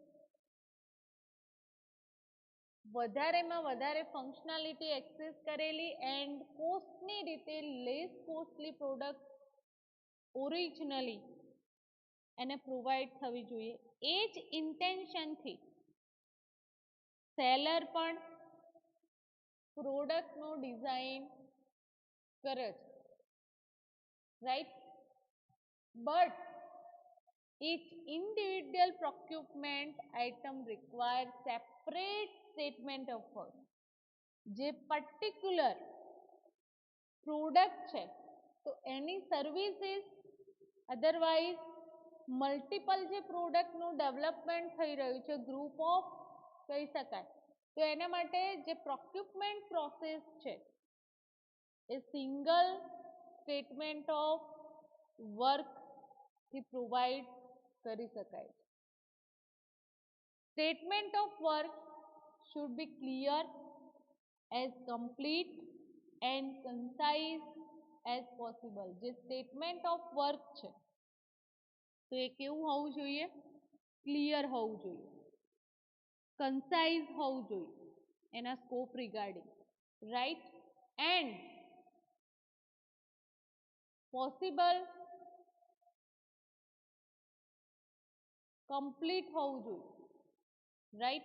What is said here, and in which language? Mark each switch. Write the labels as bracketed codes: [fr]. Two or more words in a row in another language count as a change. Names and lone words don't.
[gu] વધારેમાં વધારે [en] functionality access [gu] કરેલી એન્ડ કોસ્ટની રીતે [en] less costly product originally [gu] એને પ્રોવાઈડ થવી જોઈએ. એ જ ઇન્ટેન્શનથી સેલર પણ પ્રોડક્ટનું ડિઝાઇન કરે છે, [en] right, but each individual procurement item requires separate statement of work. [gu] જે [en] particular product [gu] છે તો એની [en] services otherwise multiple [gu] જે પ્રોડક્ટનું ડેવલપમેન્ટ થઈ રહ્યું છે [en] group of [gu] કહી શકાય, તો એના માટે જે [en] procurement process [gu] છે એ [en] single statement of workથી [gu] પ્રોવાઈડ કરી શકાય છે. [en] statement of work should be clear, as complete and concise as possible. [gu] જે [en] statement of work [gu] છે તો એ કેવું હોવું જોઈએ, ક્લિયર હોવું જોઈએ, કન્સાઇઝ હોવું જોઈએ એના [en] scope regarding, right, and possible complete [gu] હોવું જોઈએ, રાઈટ.